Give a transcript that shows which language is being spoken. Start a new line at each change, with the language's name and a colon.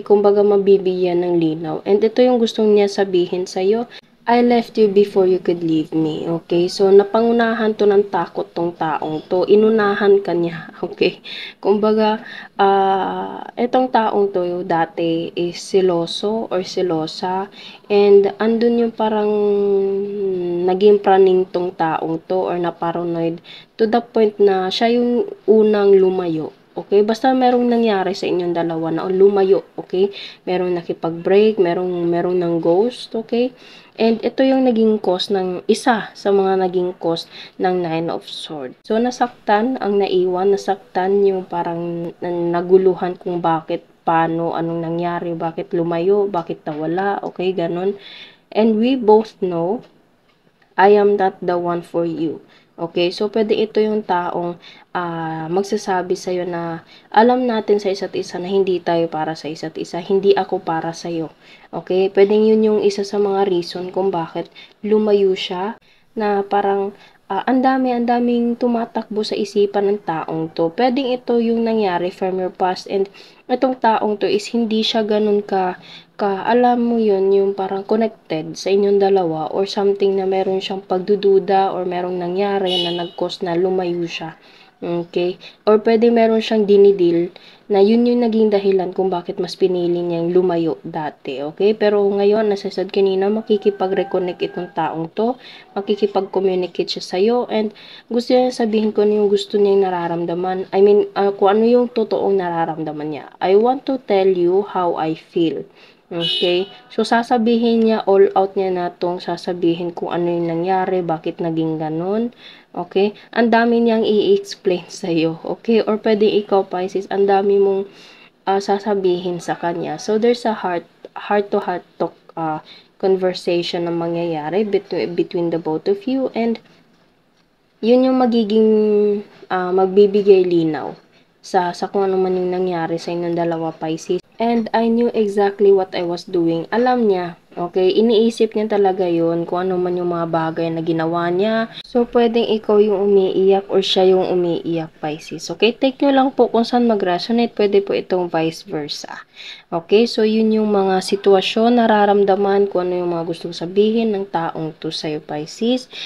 Filipino: Kumbaga mabibigyan ng linaw. And ito yung gustong niya sabihin sa'yo.
English: I left you before you could leave me.
Filipino: Okay? So, napangunahan to ng takot tong taong to. Inunahan ka niya. Okay? Kumbaga, itong taong to dati is siloso or silosa. And andun yung parang naging praning tong taong to or na-paranoid to the point na siya yung unang lumayo. Okay? Basta merong nangyari sa inyong dalawa na lumayo. Okay? Merong nakipag-break, merong ng ghost. Okay? And ito yung naging cause ng isa sa mga naging cause ng 9 of Swords. So, nasaktan ang naiwan, nasaktan yung parang naguluhan kung bakit, paano, anong nangyari, bakit lumayo, bakit nawala, okay, ganun.
English: And we both know I am not the one for you.
Filipino: Okay, so pwede ito yung taong magsasabi sa'yo na alam natin sa isa't isa na hindi tayo para sa isa't isa, hindi ako para sa'yo. Okay, pwedeng yun yung isa sa mga reason kung bakit lumayo siya, na parang ang daming tumatakbo sa isipan ng taong to. Pwedeng ito yung nangyari
English: from your past,
Filipino: and itong taong to is hindi siya ganun alam mo yun, yung parang connected sa inyong dalawa, or something na meron siyang pagdududa or merong nangyari na nag-cause na lumayo siya. Okay? Or pwede meron siyang dinidil na yun yung naging dahilan kung bakit mas pinili niyang lumayo dati. Okay? Pero ngayon, nasasad kanina, makikipag-reconnect itong taong to, makikipag-communicate siya sa'yo, and gusto niya sabihin ko yung gusto niyang nararamdaman.
English: I mean,
Filipino: kung ano yung totoong nararamdaman niya.
English: I want to tell you how I feel.
Filipino: Okay? So, sasabihin niya, all out niya na itong sasabihin kung ano yung nangyari, bakit naging ganun. Okay? Ang dami niyang i-explain sa'yo. Okay? Or pwede ikaw, Pisces, ang dami mong sasabihin sa kanya.
English: So, there's a heart-to-heart talk conversation
Filipino: na mangyayari
English: between the both of you,
Filipino: and yun yung magiging magbibigay linaw sa kung ano man yung nangyari sa inyong dalawa, Pisces.
English: And I knew exactly what I was doing.
Filipino: Alam niya, okay? Iniisip niya talaga yun, kung ano man yung mga bagay na ginawa niya. So, pwedeng ikaw yung umiiyak or siya yung umiiyak, Pisces. Okay? Take nyo lang po kung saan mag-resonate. Pwede po itong vice versa. Okay? So, yun yung mga sitwasyon, nararamdaman, kung ano yung mga gustong sabihin ng taong to sa'yo, Pisces.